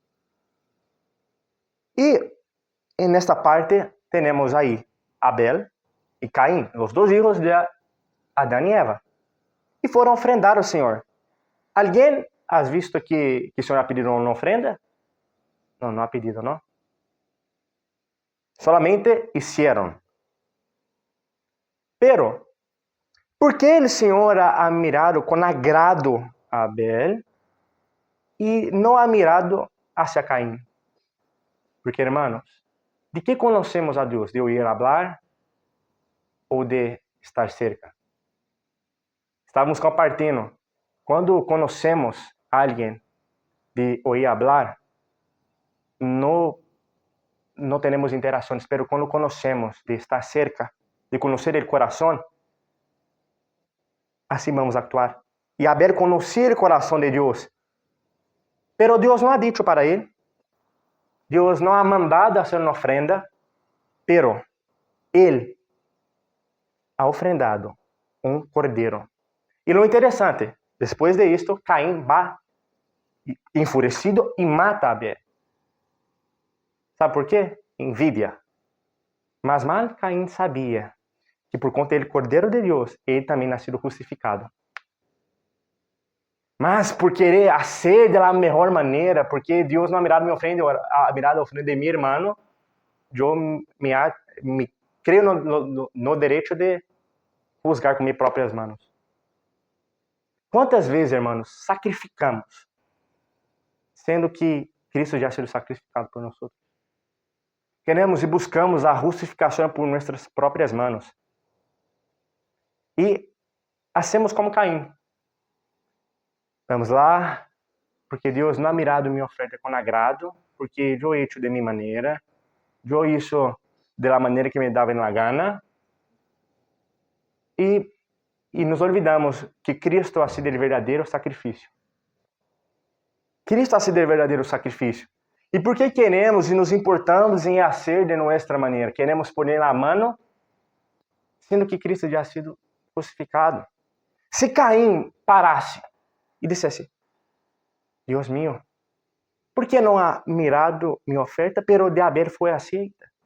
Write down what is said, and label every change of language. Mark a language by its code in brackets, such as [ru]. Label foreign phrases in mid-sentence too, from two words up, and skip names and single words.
[pt] E nesta parte temos aí Abel e Caim, os dois filhos de Adão e Eva. E foram ofrendar ao Senhor. Alguém has visto que o Senhor [es] ha pedido [pt] uma ofrenda? Não, não [es] ha pedido, [pt] não. [es] Solamente hicieron. [pt] Pero, ¿por que o Senhor [es] ha mirado [pt] com agrado a Abel e não [es] ha mirado hacia [pt] Caim? Porque, hermanos, ¿de que conhecemos a Deus? [es] ¿De oír hablar ou de estar cerca? [pt] Estávamos compartilhando. Quando conhecemos alguém [es] de oír hablar, [pt] não temos interações, mas quando conhecemos de estar cerca, de conhecer o coração, assim vamos actuar. E Abel conhecia o coração de Deus, pero Deus não [es] ha dicho [pt] para ele, Deus não [es] ha mandado hacer [pt] uma ofrenda, pero ele [es] ha ofrendado [pt] um cordeiro. E lo interessante, depois de isto, Caim va enfurecido e mata a Abel. Sabe por quê? Envidia. Mas mal Caim sabia que por conta do Cordeiro de Deus, ele também nascido justificado. Mas por querer hacer da melhor maneira, porque Deus não [es] ha mirado [pt] minha ofrenda, [es] ha mirado a [pt] ofrenda de meu irmão, eu me creio no direito de juzgar com minhas próprias mãos. Quantas vezes, irmãos, sacrificamos, sendo que Cristo já sido sacrificado por nós? Queremos e buscamos a justificação por nossas próprias mãos. [es] E hacemos como Caim. [pt] Vamos lá, porque Deus não [es] ha mirado [pt] minha oferta com agrado, porque eu hecho de minha maneira, eu [es] hizo de la [pt] maneira que me dava na gana, e nos olvidamos que Cristo [es] ha sido [pt] o verdadeiro sacrifício. Cristo [es] ha sido [pt] o verdadeiro sacrifício. E por que queremos e nos importamos em hacer de nossa maneira? Queremos pôr na mão, sendo que Cristo já [es] ha sido [pt] crucificado. Se Caim parasse e dissesse: Deus mío, por que não [es] ha mirado [pt] minha oferta, pero de Abel foi aceita?